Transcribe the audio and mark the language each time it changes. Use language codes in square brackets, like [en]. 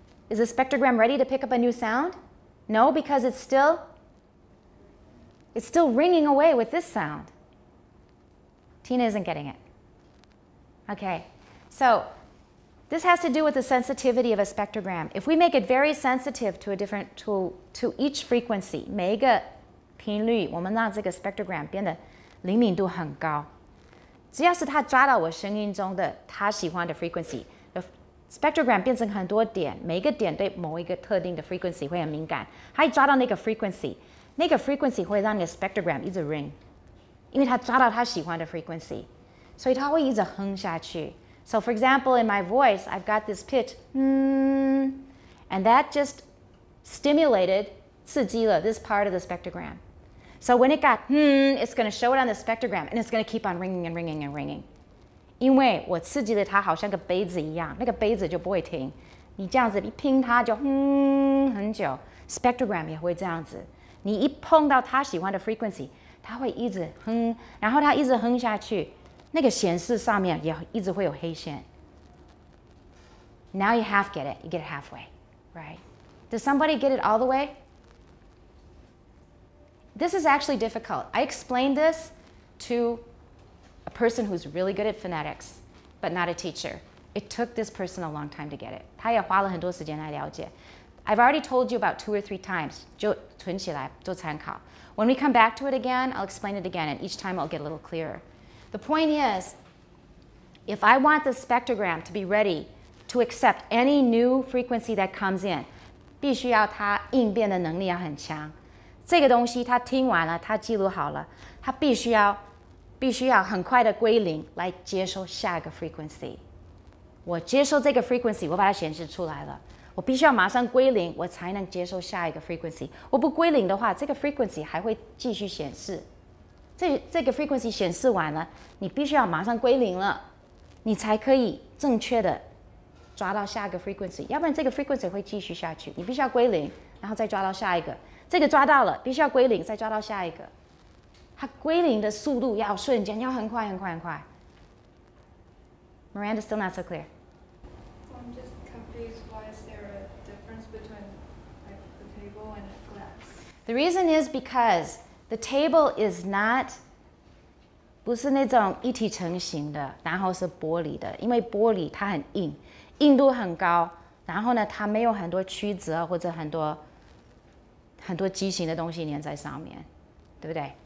[en] Is the spectrogram ready to pick up a new sound? No, because it's still ringing away with this sound. Tina isn't getting it. Okay, so this has to do with the sensitivity of a spectrogram. If we make it very sensitive to to each frequency, [zh] 每一个频率，我们让这个 spectrogram 变得灵敏度很高。只要是它抓到我声音中的它喜欢的 frequency。The spectrogram 变成很多点，每一个点对某一个特定的 frequency 会很敏感。它一抓到那个 frequency， 那个 frequency 会让你的 spectrogram 一直 ring， 因为它抓到它喜欢的 frequency， 所以它会一直哼下去。 [en] So for example, in my voice, I've got this pitch, and that just stimulated, [zh] 刺激了 [en] this part of the spectrogram. So when it got it's going to show it on the spectrogram, and it's going to keep on ringing and ringing and ringing. [zh] 因为我刺激了它，好像个杯子一样，那个杯子就不会停。你这样子一拼它就很久。Spectrogram 也会这样子，你一碰到它喜欢的 frequency， 它会一直哼，然后它一直哼下去，那个显示上面也一直会有黑线。 [en] Now you half get it, you get it halfway, right? Does somebody get it all the way? This is actually difficult. I explained this to a person who's really good at phonetics, but not a teacher. It took this person a long time to get it. [zh] 他也花了很多时间来了解。 [en] I've already told you about 2 or 3 times. [zh] 就存起来做参考。 [en] When we come back to it again, I'll explain it again, and each time I'll get a little clearer. The point is, if I want the spectrogram to be ready to accept any new frequency that comes in, [zh] 必须要它应变的能力要很强。这个东西它听完了，它记录好了，它必须要很快的归零来接收下一个 frequency。我接收这个 frequency， 我把它显示出来了，我必须要马上归零，我才能接收下一个 frequency。我不归零的话，这个 frequency 还会继续显示。这个 frequency 显示完了，你必须要马上归零了，你才可以正确的抓到下一个 frequency， 要不然这个 frequency 会继续下去。你必须要归零，然后再抓到下一个。这个抓到了，必须要归零，再抓到下一个。它归零的速度要瞬间，要很快很快很快。 [en] Miranda, still not so clear. I'm just confused. Why is there a difference between like the table and the glass? The reason is because the table is not [zh] 不是那种一体成型的，然后是玻璃的，因为玻璃它很硬，硬度很高，然后呢，它没有很多曲折或者很多畸形的东西粘在上面，对不对？